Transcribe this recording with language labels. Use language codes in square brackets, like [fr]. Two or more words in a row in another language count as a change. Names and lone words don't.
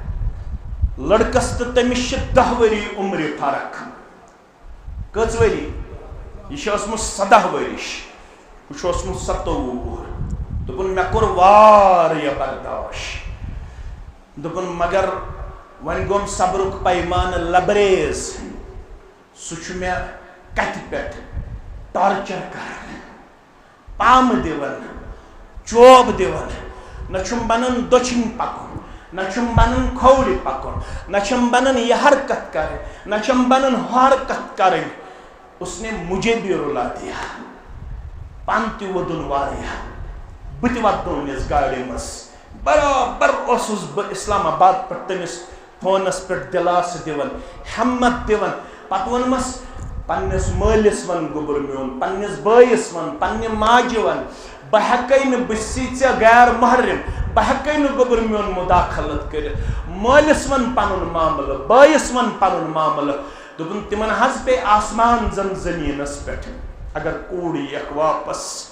[ks] لڑکس تہٕ تٔمِس چھِ 10 ؤری عمرِ فرق کٔژ ؤری یہِ چھِ ٲسمٕژ 17 ؤرِش ہُہ چھُ اوسمُت 27 وُہُر دوٚپُن مےٚ کوٚر واریاہ برداش دوٚپُن مگر وۄنۍ گوٚم صبرُک پیمانہٕ لبریز سُہ چھُ مےٚ کتھِ پٮ۪ٹھ ٹارچر کران پامہٕ دِوان چوب دِوان نہ چھُم بنان دٔچھِنۍ پکُن نہ چھُم بنان کھوورِ پکُن نہ چھم بنان یہ حرکت کرٕنۍ نہ چھم بنان ہُہ حرکت کرٕنۍ [ur] اس نے مجھے بھی رلا دیا [ks] پان تہِ وودُن واریاہ بہٕ تہِ واتنو أمِس گاڑِ منٛز برابر اوسُس بہٕ اسلام آباد پٮ۪ٹھ تٔمِس فونس پٮ۪ٹھ دِلاسہٕ دِوان ہٮ۪مت دِوان پتہٕ ووٚنمس پننِس مٲلِس ون گوٚبُر میون پننِس بٲیِس ون پننہِ ماجہِ ون بہٕ ہٮ۪کَے نہٕ بہٕ چھِسٕے ژےٚ غیر محرم بہٕ ہٮ۪کَے نہٕ گوٚبُر میون مُداخلت کٔرِتھ مٲلِس ون پنُن معاملہٕ بٲیِس ون پنُن معاملہٕ دوٚپُن تِمن حظ پیٚیہِ آسمان زن زٔمیٖنس پٮ۪ٹھ اگر کوٗر یِیَکھ واپس